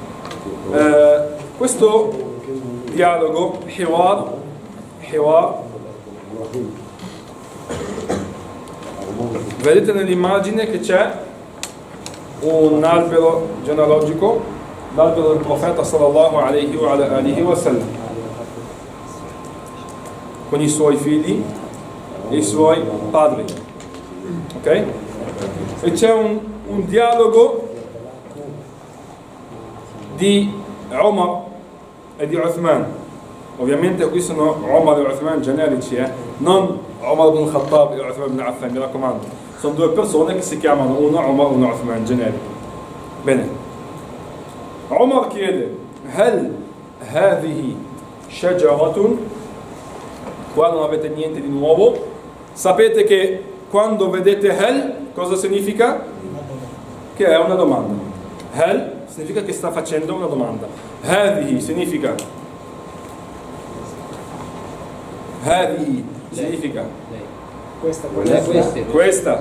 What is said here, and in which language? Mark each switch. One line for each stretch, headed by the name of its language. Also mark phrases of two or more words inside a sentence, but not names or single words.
Italian: Questo dialogo, hiwar, vedete nell'immagine che c'è un albero genealogico, l'albero del profeta
Arabic: صلى الله عليه وسلم,
Italian: con i suoi figli e i suoi padri. Ok? E c'è un dialogo di Omar e di Uthman. Ovviamente qui sono Omar e Uthman generici, non Omar ibn Khattab e Uthman ibn Affan, mi raccomando. Sono due persone che si chiamano uno Omar e uno Uthman, generico. Bene. Omar chiede:
Arabic: هل هذه شجرة?
Italian: Qua non avete niente di nuovo. Sapete che quando vedete hal, cosa significa? Che è una domanda. Hal significa che sta facendo una domanda. Hadihi significa questa.